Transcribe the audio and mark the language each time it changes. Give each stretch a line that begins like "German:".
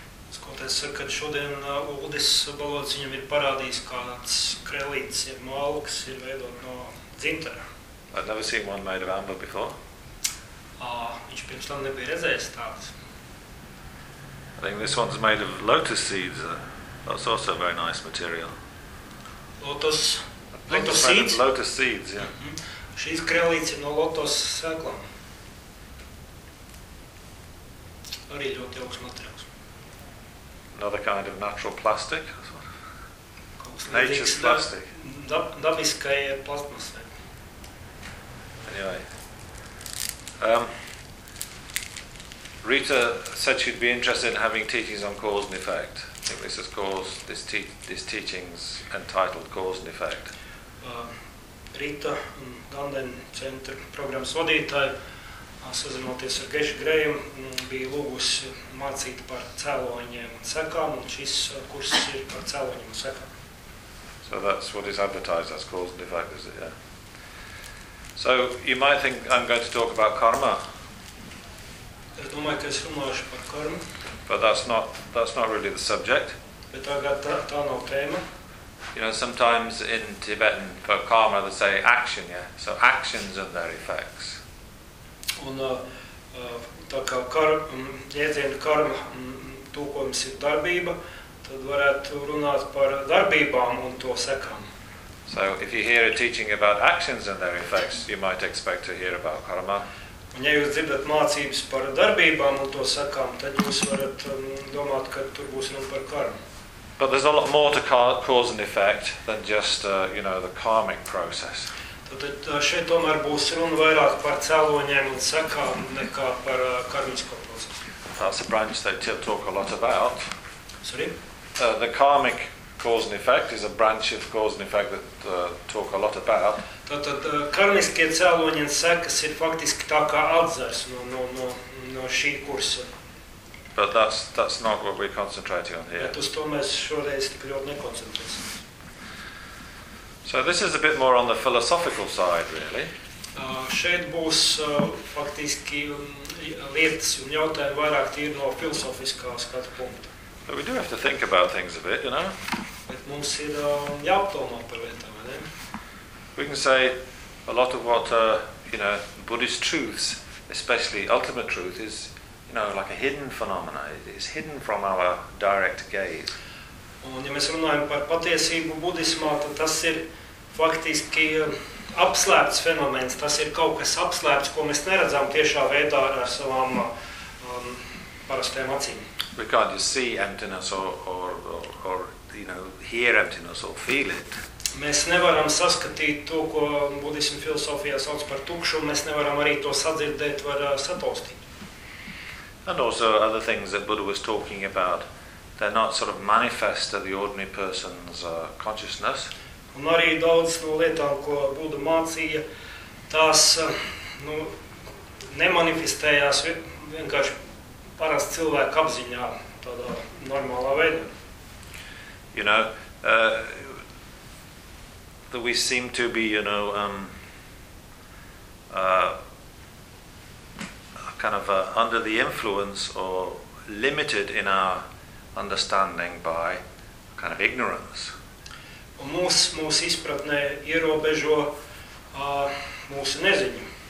Latvian: Skoties, ka šodien Aldis balots viņam ir parādījis, kāds krelīts ir malks, ir veidot no dzintara.
English: I've never seen one made of amber before.
Latvian: Viņš pirms tam nebija redzējis tāds.
English: I think this one's made of lotus seeds. That's also very nice material. Lotus seeds? Lotus seeds, yeah. Mm-hmm.
Latvian: Šīs krelītes ir no lotus sēklām. Arī ļoti jauks materiāls.
English: Another kind of natural plastic? Nature's plastic.
Latvian: Dabiskai plastmasai.
English: Anyway. Rita said she'd be interested in having teachings on cause and effect. I think this is cause, this teaching's entitled Cause and Effect.
Latvian: Rita, Danden Centra programmas vadītāja, sazinoties ar Geša Grējumu, bija lūgusi mācīt par cēloņiem un sekām, un šis kurss ir par cēloņiem un sekām.
English: So that's what is advertised as cause and effect, is it, yeah? So you might think I'm going to talk about karma.
Latvian: Es domāju, ka es runāšu par karmu.
English: But that's not really the subject.
Latvian: Bet tā nav tēma.
English: You know, sometimes in Tibetan for karma they say action, yeah. So actions and their effects.
Latvian: Un tā kā jēdzienu karma tūkojums ir darbība, tad varētu runāt par darbībām un to sekām.
English: So if you hear a teaching about actions and their effects, you might expect to hear about karma.
Latvian: Un ja jūs dzirdat mācības par darbībām un to sakām, tad jūs varat domāt, ka tur būs runa par karmu.
English: But there's a lot more to cause and effect than just, you know, the karmic process.
Latvian: Tad šeit tomēr būs runa vairāk par cēloņiem un sakām nekā par karmisko procesu.
English: That's a branch they talk a lot about. Sorry? The karmic cause and effect is a branch of cause and effect that talk a lot about.
Latvian: Tātad karmiskie cēloņi un sekas ir faktiski tā kā atzars no šī kursa.
English: But that's not what we're concentrating on here.
Latvian: Bet uz to mēs šoreiz tik ļoti nekoncentrēsim.
English: So this is a bit more on the philosophical side, really.
Latvian: Šeit būs faktiski lietas un jautājumi vairāk tīri no filosofiskā skatu punkta.
English: But we do have to think about things a bit, you know.
Latvian: Bet mums ir jāpdomā par lietām, vai ne?
English: We can say a lot of what, you know, Buddhist truths, especially ultimate truth, is, you know, like a hidden phenomena. It's hidden from our direct gaze.
Latvian: Un ja mēs runājam par patiesību budismā, tad tas ir faktiski apslēpts fenomens. Tas ir kaut kas apslēpts, ko mēs neredzām tiešā veidā ar savām parastajām acīm.
English: We can't just see emptiness or you know, hear emptiness or feel it.
Latvian: Mēs nevaram saskatīt to, ko budisma filosofijā sauc par tukšumu, mēs nevaram arī to sadzirdēt, var sataustīt.
English: And also other things that Buddha was talking about, they're not sort of manifest to the ordinary person's consciousness.
Latvian: Un arī daudz no lietām, ko Buddha mācīja, tās nemanifestējās vienkārši parasti cilvēku apziņā, tādā normālā veidā.
English: You know, that we seem to be, you know, kind of under the influence or limited in our understanding by kind of ignorance.
Latvian: Un mūsu izpratnē ierobežo mūsu neziņu.